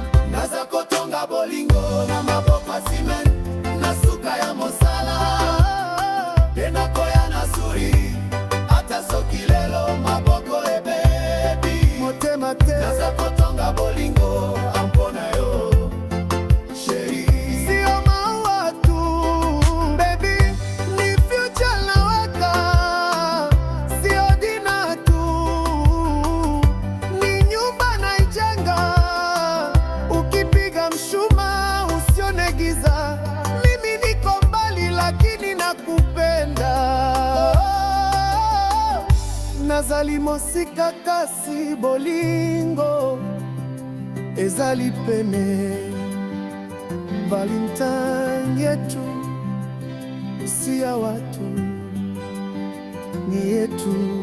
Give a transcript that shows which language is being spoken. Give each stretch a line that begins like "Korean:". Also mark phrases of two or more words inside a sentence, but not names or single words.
Lingala: Naza kotonga bolingo na maboko ya ciment, na suka ya mosala. Tena koya na suri, hata soki lelo maboko ebebi. Motema te. Naza kotonga bolingo ampona yo, chérie.
Swahili: Sio maua tu, baby, ni future naweka. Sio dina tu, ni nyumba naijenga. Ukipiga mshumaa usione giza. Mimi niko mbali lakini nakupenda.
Lingala: Nazali mosika kasi bolingo ezali pene.
Swahili: Valentine yetu, si ya watu, ni yetu.